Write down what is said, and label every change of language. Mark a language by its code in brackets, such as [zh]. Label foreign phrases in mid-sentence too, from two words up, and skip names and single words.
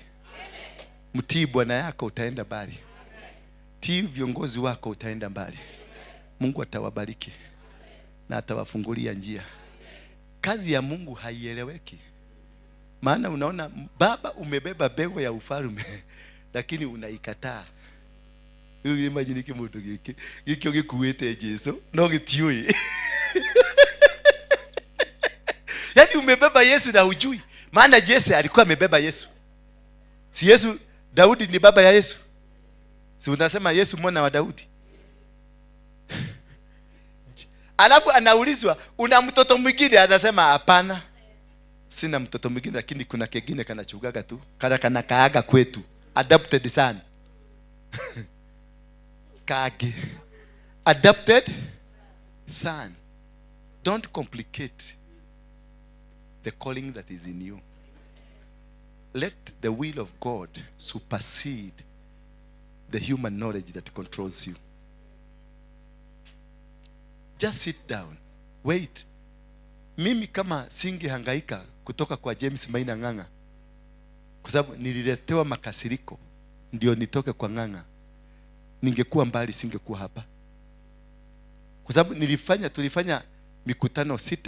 [sw] Mtii bwana yako utaenda mbali. Tii viongozi wako utaenda mbali. Mungu atawabariki na atawafungulia njia. Kazi ya Mungu haieleweki. Maana unaona baba umebeba bego ya ufalme lakini unaikataa. Wewe imagine [mer] kimoto giki. Giki ogikuwete Yesu no gitioi. [sw] Yaani umebeba Yesu na hujui. Maana Jesse alikuwa amebeba Yesu. Si Yesu Daudi ni baba ya Yesu? Si unasema Yesu mwana wa Daudi? Alafu anaulizwa una mtoto mwingine, anasema hapana. Sina mtoto mwingine lakini kuna kingine kanachugaga tu. [mer] Kana kaaga kwetu. [en] Adopted son. [mer] Kage. [en] Adopted son. Don't complicate the calling that is in you. Let the will of God supersede the human knowledge that controls you. Just sit down. Wait. [sw] Mimi kama singehangaika kutoka kwa James Maina Ng'ang'a, kwa sababu nililetewa makasiriko ndio nitoke kwa Ng'ang'a, ningekuwa mbali, singekuwa hapa. Kwa sababu tulifanya mikutano 6.